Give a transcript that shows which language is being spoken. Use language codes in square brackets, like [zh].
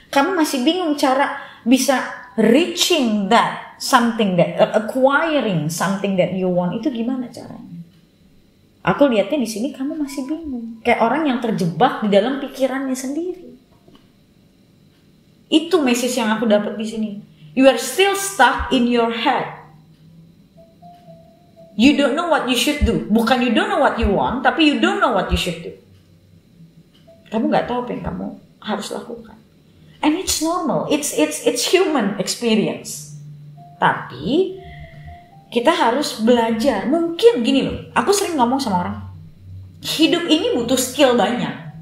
[id] Kamu masih bingung cara bisa [en] reaching that something that acquiring something that you want [id] itu gimana caranya? Aku lihatnya di sini kamu masih bingung, kayak orang yang terjebak di dalam pikirannya sendiri. Itu message yang aku dapat di sini. [en] You are still stuck in your head. You don't know what you should do. Bukan you don't know what you want, tapi you don't know what you should do. [id] Kamu nggak tahu apa yang kamu harus lakukan. [en] And it's normal. It's human experience. [id] Tapi kita harus belajar. Mungkin gini loh, aku sering ngomong sama orang, hidup ini butuh skill banyak.